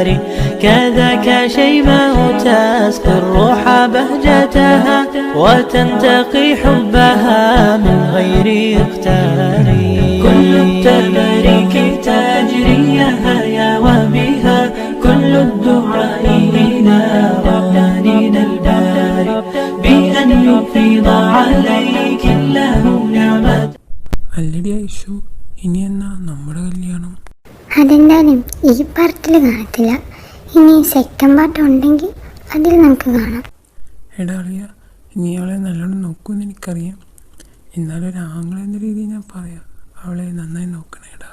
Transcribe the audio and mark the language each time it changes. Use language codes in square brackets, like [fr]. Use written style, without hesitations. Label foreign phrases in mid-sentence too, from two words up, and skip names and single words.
[ar] كذاك شيماء تسقي الروح بهجتها وتنتقي حبها من غير اختار. كل التباريك تجري يا وبها كل الدعاء إلى رحماننا الباري بأن يفيض عليك الله نعمة. [ml] അല്ലടി ഐഷു, ഇനി എന്നാ നമ്മുടെ കല്യാണം? അതെന്തായാലും ഈ പാർട്ടിൽ കാണത്തില്ല. ഇനി [en] second part [ml] ഉണ്ടെങ്കിൽ അതിൽ നമുക്ക് കാണാം. എടാ അറിയ, നീ അവളെ നല്ലോണം നോക്കുമെന്ന് എനിക്കറിയാം. എന്നാലും ഒരു ആംഗ്ലം എന്ന രീതിയിൽ ഞാൻ പറയാം, അവളെ നന്നായി നോക്കണേടാ.